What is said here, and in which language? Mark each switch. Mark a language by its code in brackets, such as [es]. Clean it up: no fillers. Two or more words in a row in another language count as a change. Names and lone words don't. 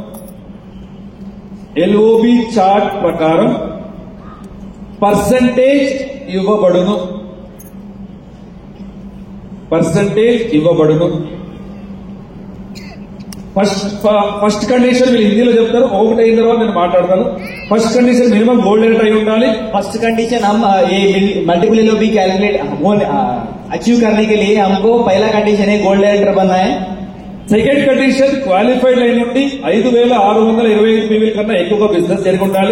[en] first condition [te] మీరు హిందీలో చెప్తారు, ఒకటి అయిన తర్వాత నేను మాట్లాడతాను. [en] first condition minimum gold rate [te] అయి ఉండాలి. [en] first condition [hi] हम ये [en] multiple LOB calculate achieve [hi] करने के लिए हमको पहला कंडीशन है [en] gold director [hi] बनना है. [en] second condition qualified line [te] నుండి 5625 పీవీ కన్నా ఎక్కువగా బిజినెస్ జరిగి ఉండాలి.